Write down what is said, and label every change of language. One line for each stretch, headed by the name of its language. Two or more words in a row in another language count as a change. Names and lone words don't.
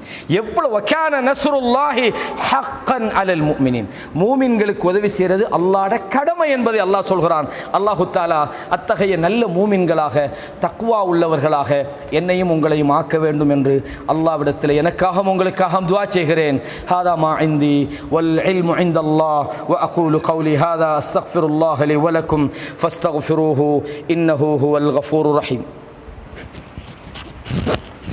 Tamil: எவ்வளவு
Arabic: وكان نصر الله حقا على المؤمنين,
Tamil: மூமின்களுக்கு உதவி செய்கிறது அல்லாஹ்வுடைய கடமை என்பதை அல்லாஹ் சொல்கிறான்.
Arabic: الله تعالى
Tamil: அத்தகைய நல்ல மூமின்களாக, தக்வா உள்ளவர்களாக என்னையும் உங்களையும் ஆக்க வேண்டும் என்று அல்லாஹ்விடத்தில் எனக்காகவும் உங்களுக்காகவும் துஆ செய்கிறேன்.
Arabic: هذا ما عندي والعلم عند الله و أقول قولي هذا أستغفر الله لي ولكم فاستغفروه إنه هو الغفور الرحيم.